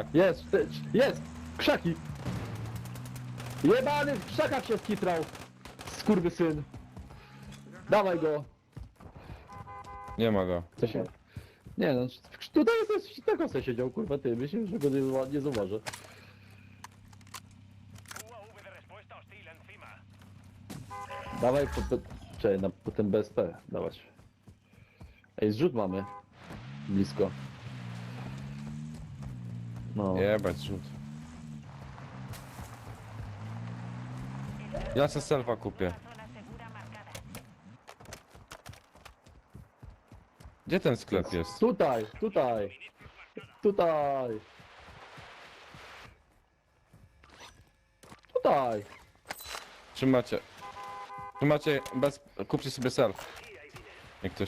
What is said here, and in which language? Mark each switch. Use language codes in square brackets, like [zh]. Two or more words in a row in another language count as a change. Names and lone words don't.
[pl] Jest! Krzaki! Jebany w krzakach się skitrał! Skurwysyn! Dawaj go! Nie ma go. Co się... Nie no, tutaj jest tego co siedział, kurwa ty, myślę, że go nie zauważy. [es] UAV de respuesta hostil encima. [pl] Dawaj czekaj, po ten BSP, dawać. Ej, zrzut mamy. Blisko. No. Jebać rzut. Ja se selfa kupię. [es] Zona segura marcada. [pl] Gdzie ten sklep jest? Tutaj! Trzymacie bez... Kupcie sobie self. Jak ktoś...